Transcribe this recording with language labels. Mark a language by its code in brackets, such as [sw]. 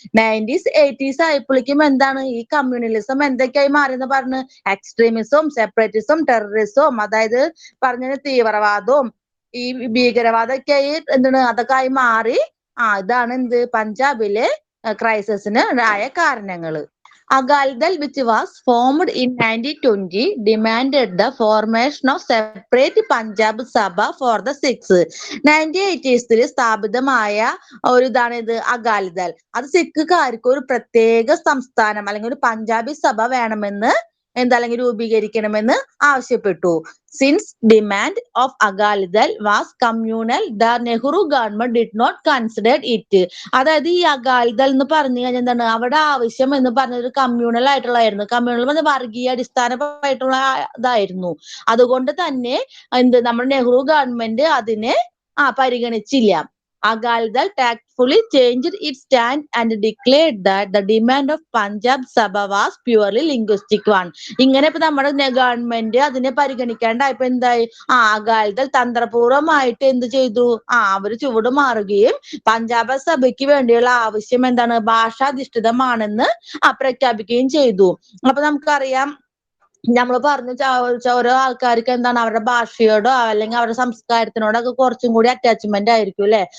[ml] 1980s ആയപ്പോഴേക്കും ഈ communalism എന്തൊക്കെയായി മാറിയെന്ന് പറഞ്ഞ് എക്സ്ട്രീമിസവും, സെപ്പറേറ്റിസവും, ടെററിസവും, അതായത് പറഞ്ഞ തീവ്രവാദവും ഈ ഭീകരവാദമൊക്കെ അതൊക്കെ ആയി മാറി. ഇതാണ് പഞ്ചാബിലെ ക്രൈസിസിന് ആയ കാരണങ്ങള്. [en] Agalidal, which was formed in 1920, demanded the formation of separate Punjab Sabha for the Sikhs. [ml] 1980s സ്ഥാപിതമായ ഒരു അകാലിദൾ. അത് സിഖുകാർക്ക് ഒരു പ്രത്യേക സംസ്ഥാനം അല്ലെങ്കിൽ ഒരു പഞ്ചാബി സഭ വേണമെന്ന് അല്ലെങ്കിൽ രൂപീകരിക്കണമെന്ന് ആവശ്യപ്പെട്ടു. [en] Since demand of Agalidal was communal, the Nehru government did not consider it. [ml] അതായത് ഈ അകാലിദൾ എന്ന് പറഞ്ഞു കഴിഞ്ഞാൽ എന്താണ്, അവിടെ ആവശ്യം എന്ന് പറഞ്ഞൊരു കമ്മ്യൂണൽ ആയിട്ടുള്ളതായിരുന്നു. കമ്മ്യൂണൽ വർഗീയ അടിസ്ഥാനമായിട്ടുള്ള ഇതായിരുന്നു. അതുകൊണ്ട് തന്നെ നമ്മുടെ നെഹ്റു ഗവൺമെന്റ് അതിനെ പരിഗണിച്ചില്ല. [en] Agalidal tactfully changed its stand and declared that the demand of Punjab Sabha was purely linguistic one. [ml] ഇങ്ങനെ ഇപ്പൊ നമ്മുടെ ഗവൺമെന്റ് അതിനെ പരിഗണിക്കാണ്ടായപ്പോ എന്തായി, അകാലിദൾ തന്ത്രപൂർവമായിട്ട് എന്ത് ചെയ്തു, അവര് ചുവട് മാറുകയും പഞ്ചാബ് സഭയ്ക്ക് വേണ്ടിയുള്ള ആവശ്യം ഭാഷാധിഷ്ഠിതമാണെന്ന് പ്രഖ്യാപിക്കുകയും ചെയ്തു. അപ്പൊ നമുക്കറിയാം, നമ്മൾ പറഞ്ഞു ഓരോ ആൾക്കാർക്ക് അവരുടെ ഭാഷയോടോ അല്ലെങ്കിൽ അവരുടെ സംസ്കാരത്തിനോടൊക്കെ കുറച്ചും കൂടി അറ്റാച്ച്മെന്റ് ആയിരിക്കും അല്ലെ.